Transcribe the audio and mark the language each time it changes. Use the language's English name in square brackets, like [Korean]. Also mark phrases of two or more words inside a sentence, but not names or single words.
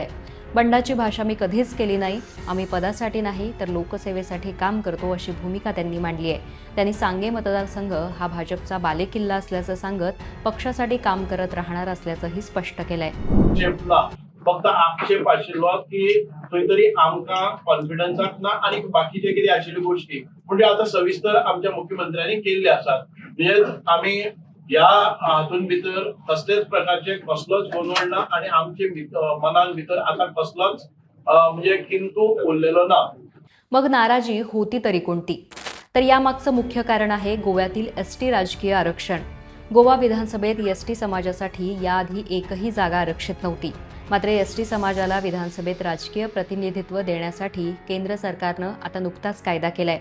[Marathi] बंडाची भाषा मी कधीच केली नाही. आम्ही पदासाठी नाही तर लोकसेवेसाठी काम करतो, अशी भूमिका त्यांनी मांडली आहे. त्यांनी सांगे मतदारसंघ हा भाजपचा बालेकिल्ला असल्याचं सांगत पक्षासाठी काम करत राहणार असल्याचंही स्पष्ट केलंय. [Konkani] फक्त आक्षेप आशिल्लो की खंय तरी आमकां कॉन्फिडन्साक ना आणि बाकीचे कितें आशिल्ल्यो गोष्टी म्हणजे आता सविस्तर आमच्या मुख्यमंत्र्यांनी केल्ले आसात. म्हणजे आमी ह्या हातून भितर कसलेच प्रकारचे कसलोच गोंधळ ना आणि आमचे मनान भितर आता कसलोच म्हणजे किंतु उरलेलो ना. [Marathi] मग नाराजी होती तरी कोणती? तर यामागचं मुख्य कारण आहे गोव्यातील एसटी राजकीय आरक्षण. गोवा विधानसभेत एसटी समाजासाठी याआधी एकही जागा आरक्षित नव्हती. मात्र एसटी समाजाला विधानसभेत राजकीय प्रतिनिधित्व देण्यासाठी केंद्र सरकारनं आता नुकताच कायदा केलाय.